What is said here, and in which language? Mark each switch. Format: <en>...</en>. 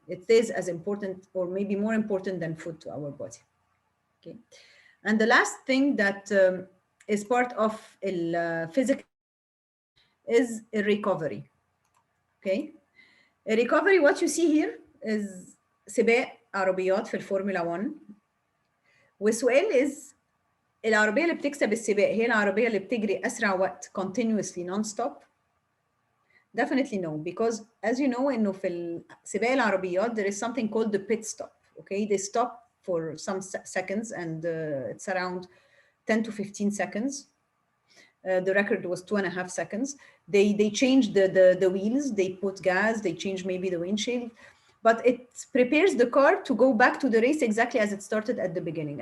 <en>It is as important, or maybe more important, than food to our body. Okay. And the last thing that is part of physical is a recovery. Okay. A recovery, what you see here is</en> <ar>سباق عربيات في الفورمولا 1, والسؤال is العربية اللي بتكسب السباق هي العربية اللي بتجري أسرع وقت</ar> <en>continuously non-stop? Definitely no, because as you know</en> <ar>إنه في سباق العربيات</ar> <en>there is something called the pit stop. Okay, they stop for some seconds and it's around 10 to 15 seconds. The record was 2.5 seconds. They change the wheels, they put gas, they change maybe the windshield, but it prepares the car to go back to the race exactly as it started at the beginning.</en>